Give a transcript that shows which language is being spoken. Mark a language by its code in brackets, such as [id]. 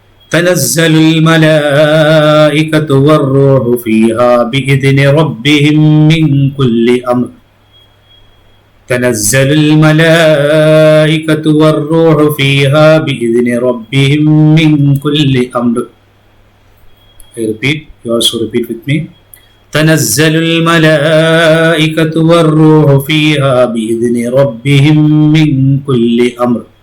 [ar] تنزل الملائكة والروح فيها بإذن ربهم من كل أمر. تنزل الملائكة والروح فيها بإذن ربهم من كل أمر. [en] I repeat, you also repeat with me. [ar] تنزل الملائكة والروح فيها بإذن ربهم من كل أمر.